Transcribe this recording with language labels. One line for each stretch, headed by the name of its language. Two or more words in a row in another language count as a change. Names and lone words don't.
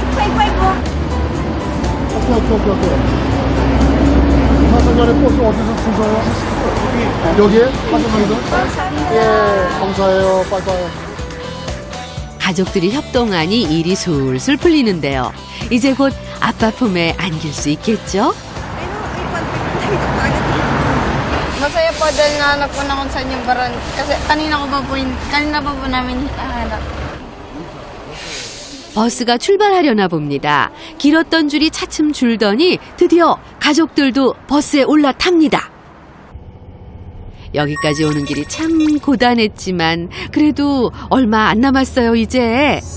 Korean: 화성역에 버스 어디서 줄 서요? 여기에? 화성역에서? 예, 감사해요. 빠이빠이. 가족들이 협동하니 일이 술술 풀리는데요. 이제 곧 아빠 품에 안길 수 있겠죠?
Filipino: Masaya po dahil nahanap ko na kung saan yung baran. Kasi kanina pa po namin hinahanap.
Korean: 버스가 출발하려나 봅니다. 길었던 줄이 차츰 줄더니 드디어 가족들도 버스에 올라탑니다. 여기까지 오는 길이 참 고단했지만 그래도 얼마 안 남았어요, 이제.